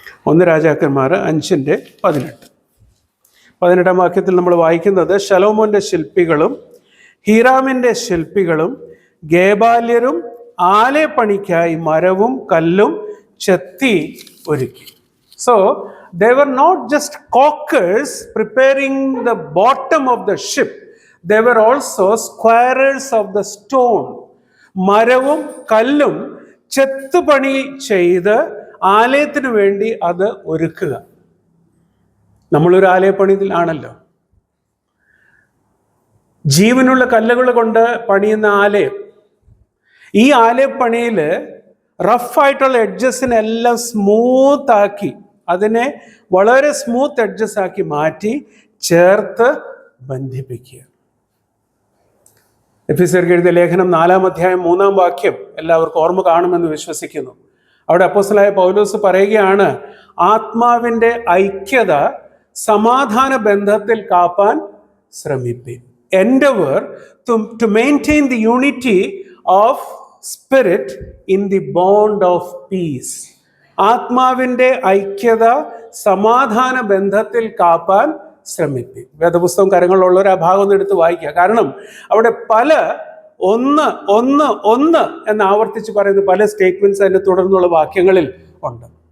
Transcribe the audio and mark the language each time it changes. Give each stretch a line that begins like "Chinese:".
Malayalam: 1 രാജാക്കന്മാർ 5:18. 18-ാം വാക്യത്തിൽ നമ്മൾ വായിക്കുന്നത്, ശലോമോന്റെ ശില്പികളും ഹീറാമിൻ്റെ ശില്പികളും ഗേബാല്യരും ആലയപ്പണിക്കായി മരവും കല്ലും ചെത്തി ഒരുക്കി.
English: So they were not just caulkers preparing the bottom of the ship, they were also squarers of the stone.
Malayalam: മരവും കല്ലും ചെത്തുപണി ചെയ്ത് ആലയത്തിന് വേണ്ടി അത് ഒരുക്കുക. നമ്മളൊരു ആലയപ്പണിയിൽ ആണല്ലോ. ജീവനുള്ള കല്ലുകൾ കൊണ്ട് പണിയുന്ന ആലയം. ഈ ആലയപ്പണിയിൽ റഫായിട്ടുള്ള എഡ്ജസിനെല്ലാം സ്മൂത്താക്കി, അതിനെ വളരെ സ്മൂത്ത് എഡ്ജസ് ആക്കി മാറ്റി ചേർത്ത് ബന്ധിപ്പിക്കുക. എഫെസ്യർക്ക് എഴുതിയ ലേഖനം 4-ാം അധ്യായം 3-ാം വാക്യം എല്ലാവർക്കും ഓർമ്മ കാണുമെന്ന് വിശ്വസിക്കുന്നു. അവിടെ അപ്പോസ്തലനായ പൗലോസ് പറയുകയാണ്, ആത്മാവിൻ്റെ ഐക്യത സമാധാന ബന്ധത്തിൽ Kappan ശ്രമിപ്പിൻ.
English: Endeavor to maintain the unity of spirit in the bond of peace.
Malayalam: ആത്മാവിൻ്റെ ഐക്യത സമാധാന ബന്ധത്തിൽ കാപ്പാൻ ശ്രമിപ്പിൻ. വേദപുസ്തകം കരങ്ങളിലുള്ളവർ ആ ഭാഗം ഒന്ന് എടുത്ത് വായിക്കുക. കാരണം അവിടെ പല ഒന്ന് ഒന്ന് ഒന്ന് എന്ന് ആവർത്തിച്ച് പറയുന്ന പല സ്റ്റേറ്റ്മെന്റ്സ് അതിൻ്റെ തുടർന്നുള്ള വാക്യങ്ങളിൽ ഉണ്ട്.